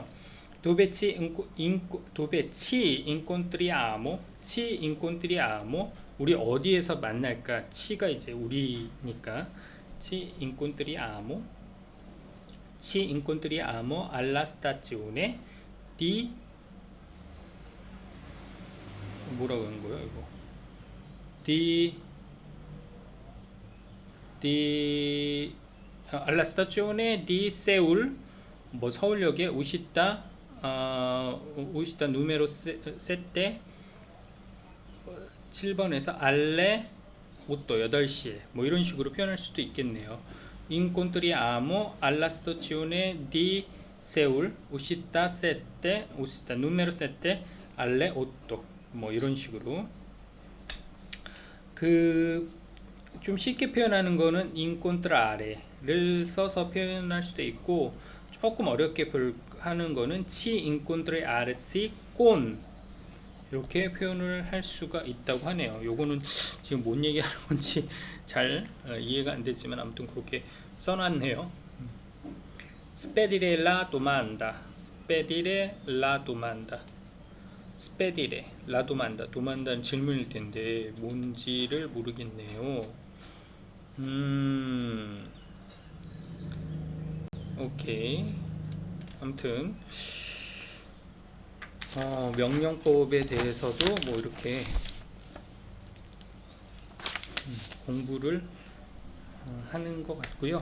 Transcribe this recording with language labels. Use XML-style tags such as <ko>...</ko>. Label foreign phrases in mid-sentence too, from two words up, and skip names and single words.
<it>dove ci incontriamo</it> <ko>우리 어디에서 만날까? 치가 이제 우리니까</ko> <it>ci incontriamo alla stazione di</it> <ko>뭐라고 하는 거야 이거</ko> <it>alla stazione di 세울</it> <ko>뭐 서울역에</ko> <it>uscita numero sette</it> <ko>7번에서</ko> <it>alle otto</it> <ko>8시에 뭐 이런 식으로 표현할 수도 있겠네요.</ko> <it>incontriamo alla stazione di Seul uscita 7 누메로 7 alle 8</it> <ko>뭐 이런 식으로. 그 좀 쉽게 표현하는 거는 incontrare를 써서 표현할 수도 있고, 조금 어렵게 하는 거는</ko> <it>ci incontrarsi con</it> <ko>이렇게 표현을 할 수가 있다고 하네요. 요거는 지금 뭔 얘기하는 건지 잘 이해가 안 되지만 아무튼 그렇게 써놨네요.</ko> <it>spedire la domanda, spedire la domanda, spedire la domanda,</it> <ko>domanda는 질문일 텐데 뭔지를 모르겠네요. 오케이. 아무튼 명령법에 대해서도 뭐 이렇게 공부를 하는 것 같고요.</ko>